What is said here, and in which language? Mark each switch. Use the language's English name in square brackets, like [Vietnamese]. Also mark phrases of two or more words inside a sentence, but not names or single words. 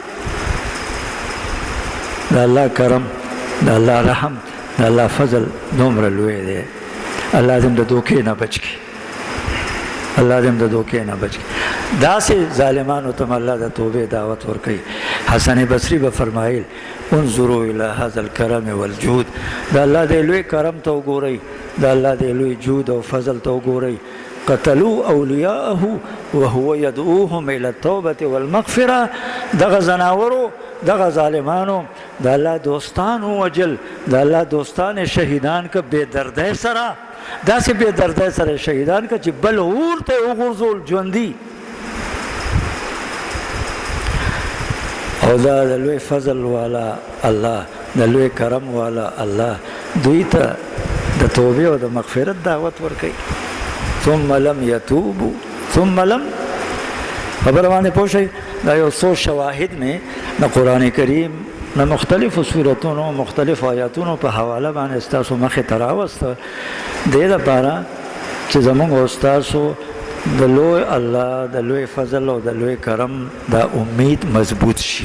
[Pashto] د الله کرم د الله رحم د الله فضل دومره لوی دی الله دې د دوکې نه بچ کړي الله دې د دوکې نه بچ کړي داسې ظالمانو ته الله د توبې دعوت ورکوي حسن بصری به فرمایل [Arabic] انظروا الى هذا الكرم والجود [Pashto] د الله د لوی کرم ته وګورئ د الله د لوی جود او فضل ته وګورئ [Arabic] قتلوا اولیاءه وهو يدعوهم الى التوبه والمغفره [Pashto] دغه زناورو دغه ظالمانو د الله دوستان وجل د الله دوستان شهیدان که بے دردۍ سره داسې بے دردۍ سره شهیدان که چې بل اور ته وغورځول ژوندي او دا د لوی فضل والا الله د لوی کرم والا الله دوی ته د توبې او د مغفرت دعوت ورکوي [Arabic] ثم لم یتوبوا ثم لم [Pashto] خبره باندې پوه شئ دا یو څو شواهد مې د قرآن کریم د مختلفو صورتونو مختلفو آیاتونو په حواله باندې ستاسو مخې ته راوسته دې دپاره چې زموږ او ستاسو د لوی الله د لوی فضل او د لوی کرم دا امید مضبوط شي.